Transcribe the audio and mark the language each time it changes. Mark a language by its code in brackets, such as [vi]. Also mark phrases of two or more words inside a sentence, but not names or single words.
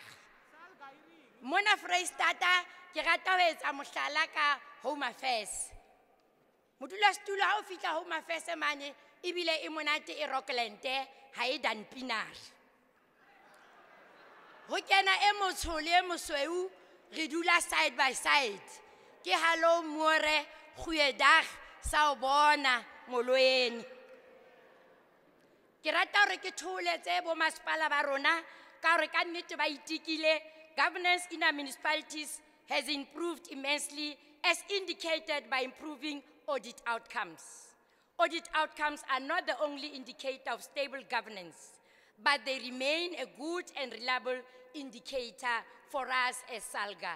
[st] Mona Freistata ke rata ho etsa mohlala ka Home Affairs. Modulasetulo ha o fihla Home Affairs mane ebile e monate e Rockland ha e Danpinari. Ho kena e motsho le e mosweu re dula [en] side by side. [af] Ke hallo more goeiedag [zu] sawubona molweni. [st] Ke rata hore ke tholetse bo masepala ba rona ka hore ka nnete ba itikile. [en] Governance in our municipalities has improved immensely as indicated by improving audit outcomes. Audit outcomes are not the only indicator of stable governance, but they remain a good and reliable indicator for us as SALGA.